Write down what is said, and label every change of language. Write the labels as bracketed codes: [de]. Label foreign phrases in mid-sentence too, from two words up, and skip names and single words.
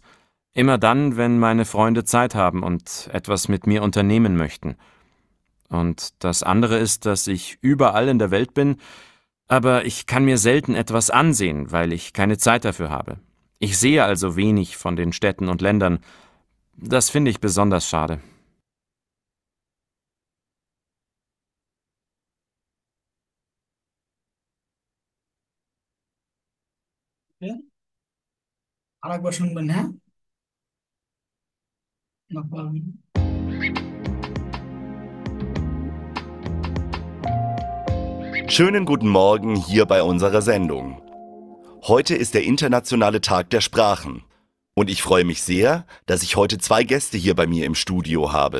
[de] Immer dann, wenn meine Freunde Zeit haben und etwas mit mir unternehmen möchten. Und das andere ist, dass ich überall in der Welt bin, aber ich kann mir selten etwas ansehen, weil ich keine Zeit dafür habe. Ich sehe also wenig von den Städten und Ländern. Das finde ich besonders schade. [bn] আরেকবার শুনবেন, হ্যাঁ? না পারবেন। [de] Schönen guten Morgen hier bei unserer Sendung. Heute ist der Internationale Tag der Sprachen und ich freue mich sehr, dass ich heute 2 Gäste hier bei mir im Studio habe.